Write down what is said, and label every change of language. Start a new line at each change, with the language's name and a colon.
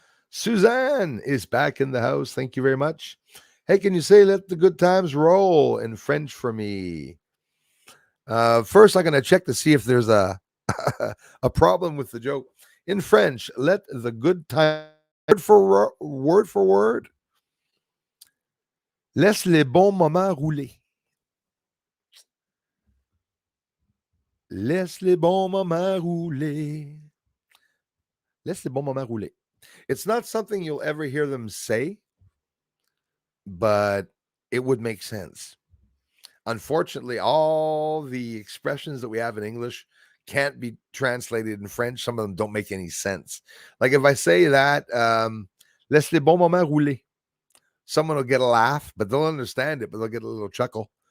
English: Suzanne is back in the house. Thank you very much. Hey, can you say "let the good times roll" in French for me? First, I'm going to check to see if there's a a problem with the joke. In French, let the good time, word for word.
French: Laisse les bons moments rouler. Laisse les bons moments rouler. Laisse les bons moments rouler.
English: It's not something you'll ever hear them say, but it would make sense. Unfortunately, all the expressions that we have in English can't be translated in French. Some of them don't make any sense. Like if I say that,
French: laisse les bons moments rouler,
English: someone will get a laugh, but they'll understand it, but they'll get a little chuckle.